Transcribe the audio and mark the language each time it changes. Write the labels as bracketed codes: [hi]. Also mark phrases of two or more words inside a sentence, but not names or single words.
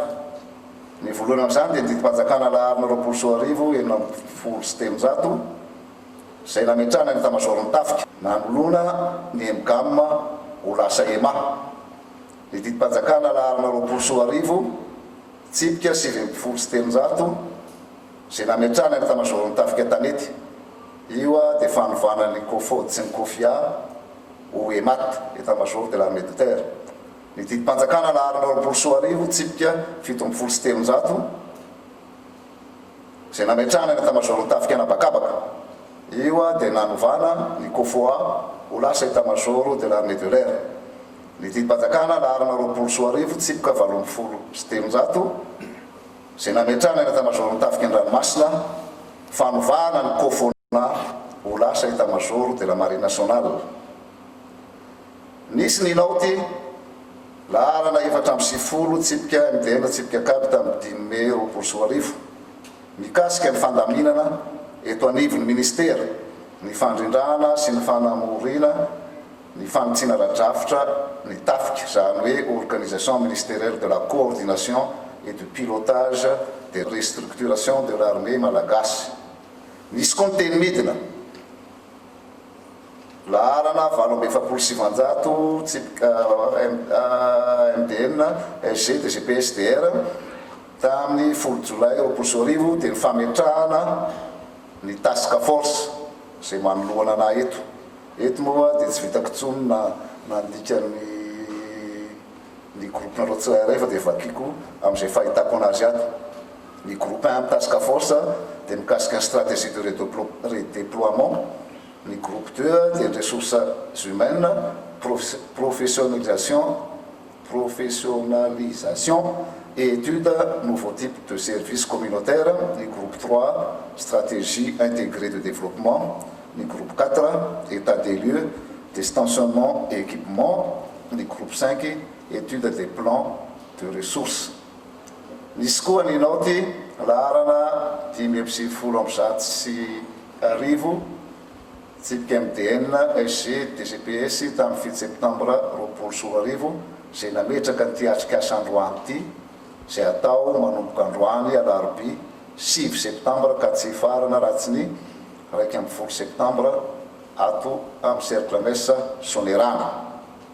[mg] Ny voalohany amin'izany dia didim-panjakana laharana 20 sy 300 zay nametrahana ny état-major ny tafika, nanolona ny MGAM ho lasa EMA. Ny didim-panjakana laharana 20 tsipika 20 sy 300 zay nametrahana ny état-major ny tafika tanety. Io dia fanovana ny COFOD sy ny COFIA ho EMAT, [fr] état-major de l'armée de terre. [mg] Ny didim-panjakana laharana 20 tsipika 17 sy 300 zay nametrahana ny état-major ny tafika anabakabaka. Io dia nanovana ny COFOA ho lasa [fr] état-major de l'armée de l'air. [mg] Ny didim-panjakana laharana 20 tsipika 18 sy 300 zay nametrahana ny état-major ny tafika an-dranomasina, fanovana ny COFONA ho lasa [fr] état-major de la marine nationale. [mg] Nisy ny naoty laharana 490 tsipika MDN tsipika kapita amin'ny 10 mai 2020 mikasika ny fandaminana eto anivon'ny ministera, ny fandrindrana sy ny fanamorina, ny fanotsiana radrafitra ny tafika, zany hoe [fr] organisation ministérielle de la coordination et du pilotage des restructurations de l'armée malagasy. [mg] Nisy koa ny teny midina laharana 770 tsipika MDN SG de GPSDR tamin'ny 10 jolay 2020 dia ny fametrahana ny [en] task force [mg] zay manoloana ana eto. Eto moa dia tsy vitako intsony nandika ny groupe nareo tsirairay fa dia vakiko amin'izay fahitako anazy ato. Ny groupe 1 amin'ny [en] task force [mg] dia mikasika ny [fr] stratégie de redéploiement. [mg] Ny groupe 2 dia ny [fr] ressources humaines, professionnalisation et études nouveaux types de services communautaires. Ny groupe 3 stratégie intégrée de développement. Ny groupe 4 état des lieux des stationnements et équipements. Ny groupe 5 études des plans de ressources. [mg] Nisy koa ny naoty laharana 570 tsipika MDN SG DGPS tamin'ny 7 septembre 2020 zay nametraka ny tiatrikasa androany ity, zay atao manomboka androany alarobia 7 septembre ka tsy farana raha tsy ny 1 septembre ato amin'ny cercle messe Sonerana.